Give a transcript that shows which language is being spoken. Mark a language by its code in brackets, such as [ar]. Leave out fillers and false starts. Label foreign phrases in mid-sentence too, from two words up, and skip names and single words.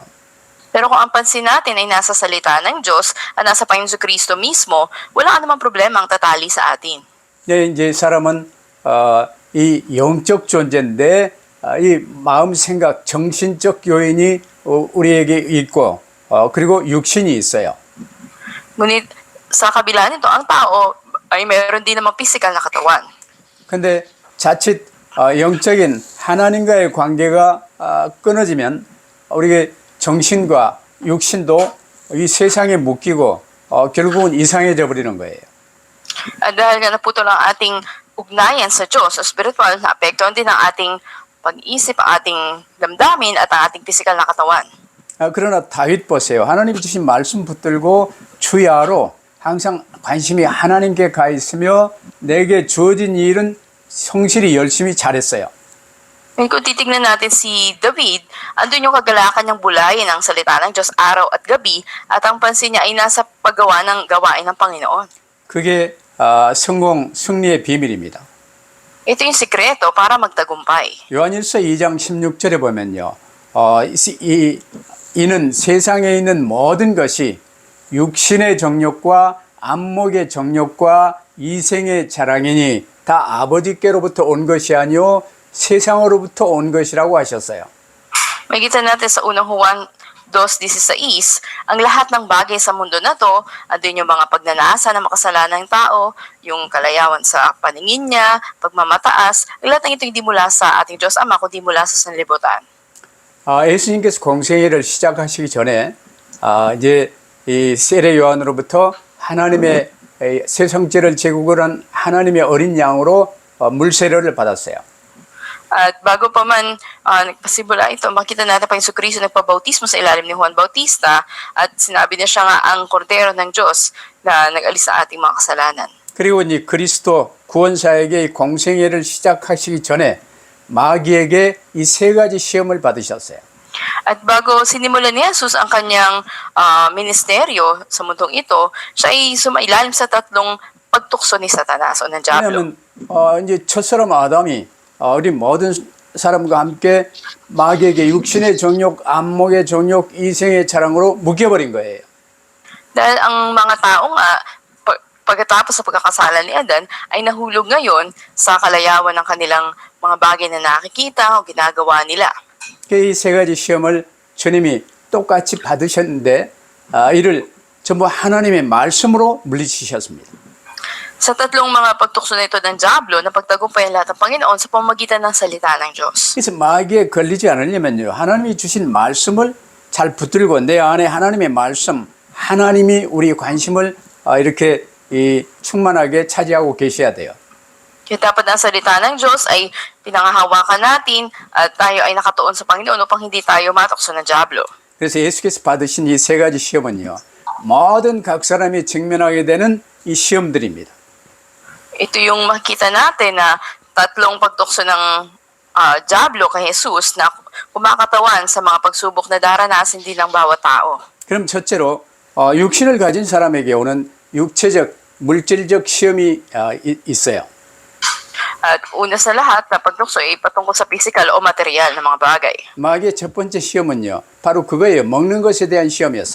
[tl] Pero kung ang pansin natin ay nasa salita ng Diyos at nasa Panginoon Kristo mismo, wala ka namang problema ang tatali sa atin. [ko] 이제 사람은 이 영적 존재인데 이 마음, 생각, 정신적 요인이 우리에게 있고 그리고 육신이 있어요. [tl] Ngunit sa kabila nito, ang tao ay mayroon din namang physical na katawan. [ko] 근데 자칫 영적인 하나님과의 관계가 끊어지면 우리의 정신과 육신도 이 세상에 묶이고 결국은 이상해져 버리는 거예요. [tl] At dahil nga naputol ang ating ugnayan sa Diyos, sa spiritual, naapektuhan din ang ating pag-isip, ang ating damdamin at ang ating physical na katawan. [ko] 그러나 다윗 보세요. 하나님이 주신 말씀 붙들고 주야로 항상 관심이 하나님께 가 있으며 내게 주어진 일은 성실히 열심히 잘했어요. [tl] Ngayon kung titignan natin si David, andun yung kagalakan niyang bulayin ang salita ng Diyos araw at gabi at ang pansin niya ay nasa paggawa ng gawain ng Panginoon. [ko] 그게 성공, 승리의 비밀입니다. [tl] Ito yung sikreto para magtagumpay. [ko] 요한일서 2장 16절에 보면요. 이는 세상에 있는 모든 것이 육신의 정욕과 안목의 정욕과 이생의 자랑이니 다 아버지께로부터 온 것이 아니요 세상으로부터 온 것이라고 하셨어요. [tl] Makikita natin sa unang Juan 2:16, ang lahat ng bagay sa mundo na to, andun yung mga pagnanasa ng makasalanang tao, yung kalayawan sa paningin niya, pagmamataas, ang lahat ng ito hindi mula sa ating Diyos Ama, kundi mula sa sanlibutan. [ko] 예수님께서 공생애를 시작하시기 전에 이제 이 세례 요한으로부터 하나님의 새 성체를 제국을 한 하나님의 어린 양으로 물세례를 받았어요. [tl] At bago pa man nagpasimula ito, makita natin pa yung Kristo nagpabautismo sa ilalim ni Juan Bautista at sinabi niya siya nga ang kordero ng Diyos na nag-alis sa ating mga kasalanan. [ko] 그리고 이제 그리스도 구원사에게 공생애를 시작하시기 전에 마귀에게 이 세 가지 시험을 받으셨어요. [tl] At bago sinimulan ni Jesus ang kanyang ministeryo sa mundong ito, siya ay sumailalim sa tatlong pagtukso ni Satanas o ng Diablo. [ko] 왜냐하면 이제 첫사람 아담이 우리 모든 사람과 함께 마귀에게 육신의 정욕, 안목의 정욕, 이생의 자랑으로 묶여버린 거예요. [tl] Dahil ang mga tao nga, pagkatapos sa pagkakasala ni Adan, ay nahulog ngayon sa kalayawan ng kanilang mga bagay na nakikita o ginagawa nila. [ko] 이 세 가지 시험을 주님이 똑같이 받으셨는데 이를 전부 하나님의 말씀으로 물리치셨습니다. [tl] Sa tatlong mga pagtukso na ito ng Diablo, napagtagumpayan lahat ng Panginoon sa pamamagitan ng salita ng Diyos. [ko] 그래서 마귀에 걸리지 않으려면요, 하나님이 주신 말씀을 잘 붙들고 내 안에 하나님의 말씀, 하나님이 우리 관심을 이렇게 충만하게 차지하고 계셔야 돼요. [tl] Kaya dapat ang salita ng Diyos ay pinangahawakan natin at tayo ay nakatuon sa Panginoon upang hindi tayo matukso ng Diablo. [ko] 그래서 예수께서 받으신 이 세 가지 시험은요, 모든 각 사람이 직면하게 되는 이 시험들입니다. [tl] Ito yung makita natin na tatlong pagtukso ng Diablo kay Jesus na kumakatawan sa mga pagsubok na daranasin din ng bawat tao. [ko] 그럼 첫째로 육신을 가진 사람에게 오는 육체적, 물질적 시험이 있어요. [tl] At una sa lahat na pagtukso ay patungkol sa physical o material na mga bagay. [ko] 마귀의 첫 번째 시험은요, 바로 그거예요. 먹는 것에 대한 시험이었어요.